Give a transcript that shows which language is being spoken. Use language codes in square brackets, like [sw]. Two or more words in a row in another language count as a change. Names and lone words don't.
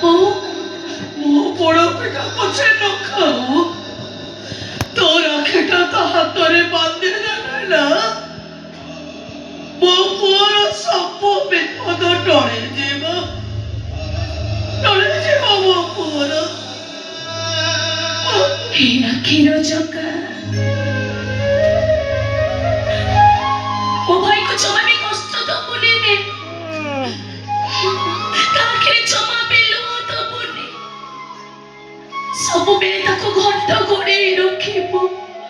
[or] ମୋ ପୋଡ଼ ପିଠା ପଛେ ନ ଖାଉ ତୋ ରାକ୍ଷୀଟା ତା ହାତରେ ବାନ୍ଧି ଦେଲେ ନା ମୋ ପୁଅର ସବୁ ବିପଦ ଟଳିଯିବ ମୋ ପୁଅର। ଏଇ ରାଖିର ଜଗା ଓ ଭାଇକେ ଜମା ବି କଷ୍ଟ ଦବୁନି ତା ଆଖିରେ ଜମା ବି ଲୁହ ଦବୁନି ସବୁବେଳେ ତାକୁ ଘଣ୍ଟ ଘୋଡ଼େଇ ରଖିବୁ।